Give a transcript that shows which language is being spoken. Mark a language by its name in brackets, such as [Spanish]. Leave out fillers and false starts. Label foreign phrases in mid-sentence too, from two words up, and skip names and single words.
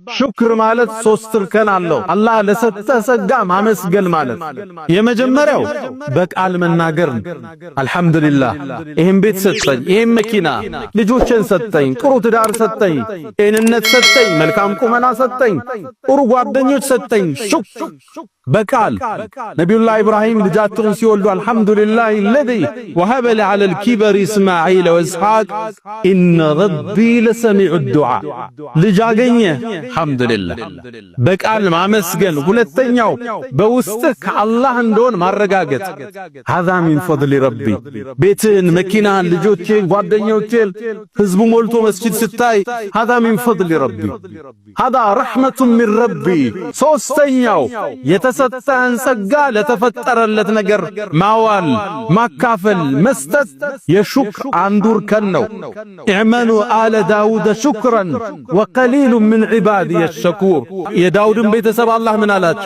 [Amharic] ሹክር ማለት ሶስት እርከን አለው። አላህ ለሰጠ ጸጋ ማመስገን ማለት የመጀመሪያው በቃል መናገር አልহামዱሊላህ ይሄን ቤት ሰጠኝ፣ ይሄን መኪና፣ ልጆችን ሰጠኝ፣ ጥሩ ትዳር ሰጠኝ፣ ጤንነት ሰጠኝ፣ መልካም ቁመና ሰጠኝ፣ ጥሩ ጓደኞች ሰጠኝ። በቃል ነብዩላህ ኢብራሂም ልጃቸውን ሲወልዱ አልহামዱሊላህ [Arabic] الذي وهب لي على الكبر اسماعيل واسحاق ان ربي لسميع الدعاء [Amharic] ልጅ አገኘ አልহামዱሊላህ በቃል ማመስገን። ሁለተኛው በውስጥ ከአላህ እንደሆነ ማረጋገጥ [Arabic] هذا من فضل ربي [Amharic] ቤትን፣ መኪናን፣ ልጆችን፣ ጓደኞችን ህዝቡ ሞልቶ መስጂድ ስታይ [Arabic] هذا من فضل ربي هذا رحمة من ربي። [Amharic] ሶስተኛው የተሰጠህን ጸጋ ለተፈጠረለት ነገር ማዋል፣ ማካፈል፣ መስጠት የሹክር አንዱ እርከን ነው። [Arabic] اعملوا آل داود شكرا وقليل من عبادي الشكور። [Amharic] የዳውድን ቤተሰብ አላህ ምን አላቸው?